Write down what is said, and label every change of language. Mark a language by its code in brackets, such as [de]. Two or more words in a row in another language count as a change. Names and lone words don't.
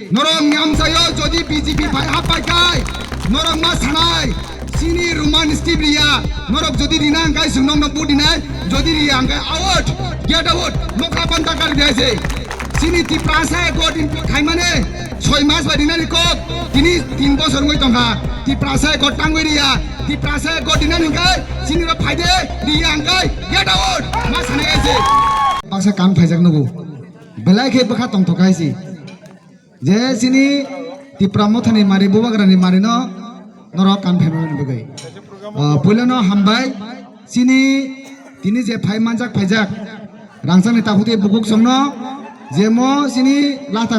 [trp] norong ngam sayo jodi BJP bai hapai kai norong ma sanai sini ruman stibria norok jodi rinang kai sunong no budinai jodi riang kai out [en] get out [trp] nokra banta kar diase sini ti prasa godin khai mane 6 মাস বাদিনা nikok tini 3 বছর ngoi tongha ti prasa godang ngoi ria ti prasa godina ningai sini ro phaide riang kai [en] get out [trp] ma sanai ase baksa kan phaijak nugo belai khe bakha tong thokai si je sini ti pramothani mari bubagrani mari no norok kan phaimani begai poilano hambai sini tini je phai manjak phaijak rangsani tahuti bukuk songno jemo sini lata